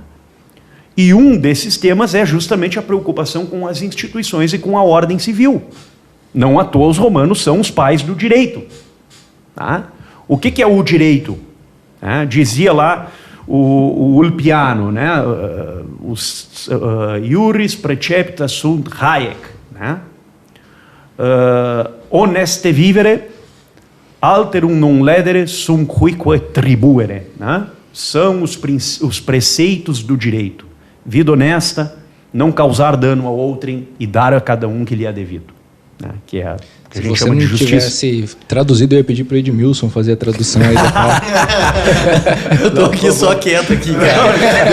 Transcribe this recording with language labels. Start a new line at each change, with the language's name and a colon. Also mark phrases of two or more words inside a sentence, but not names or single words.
Portuguese: E um desses temas é justamente a preocupação com as instituições e com a ordem civil. Não à toa os romanos são os pais do direito. Tá? O que é o direito? Dizia lá o Ulpiano, né?
Latin: Iuris precepta sunt haec.
Portuguese: Né?
Latin: Honeste vivere, alterum non ledere sum quique tribuere.
Portuguese: Né? São os preceitos do direito. Vida honesta, não causar dano ao outrem e dar a cada um que lhe é devido. Né? Que é que a gente chama de justiça. Se tivesse traduzido, eu ia pedir para o Edmilson fazer a tradução aí do Paulo. Eu tô aqui só quieto aqui, cara.